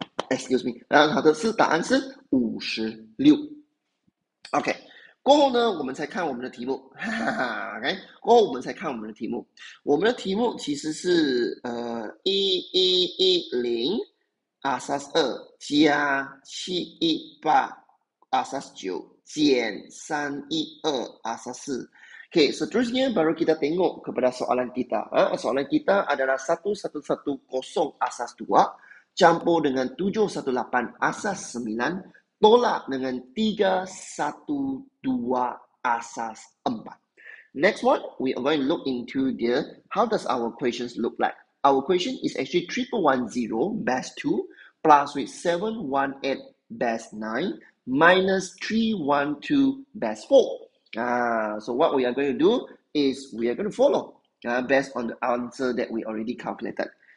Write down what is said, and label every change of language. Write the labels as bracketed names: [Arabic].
[English] excuse me [Chinese] 它的答案是56 OK 过后呢我们才看我们的题目OK 过后我们才看我们的题目我们的题目其实是1110 asas 2 加718 asas 9 减312 asas 4 [Malay] Okay, seterusnya baru kita tengok kepada soalan kita. Soalan kita adalah 1110 asas 2 campur dengan 718 asas 9 tolak dengan 312 asas 4. [English] Next one, we are going to look into how does our equations look like. Our equation is actually 3110 base 2 plus with 718 base 9 minus 312 base 4. So what we are going to do is we are going to follow based on the answer that we already calculated.